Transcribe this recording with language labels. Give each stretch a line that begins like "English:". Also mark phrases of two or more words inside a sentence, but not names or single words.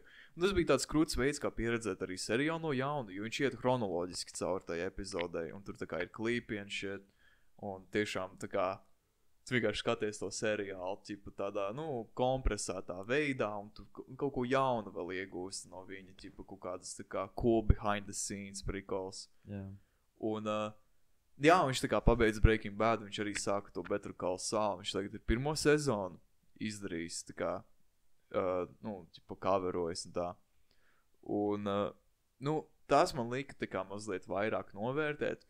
Latvian: Un tas bija tāds krūts veids, kā pieredzēt arī seriālu no jauna, jo viņš iet chronoloģiski caur tai epizodai, un tur tā kā ir klipi un shit, un tiešām tā kā tu vienkārši skaties to seriālu, tādā, kompresētā veidā, un tu kaut ko jaunu vēl iegūst no viņa, kaut kādas tā kā
English: cool behind the scenes
Latvian: prikols. Jā. Un, jā, viņš tā kā pabeidz Breaking Bad, viņš arī sāka to Better Call Saul, viņš tagad ir 1. sezonu izdarījis, tā kā, coverojas un tā. Un, tas man lika tā kā mazliet vairāk novērtēt.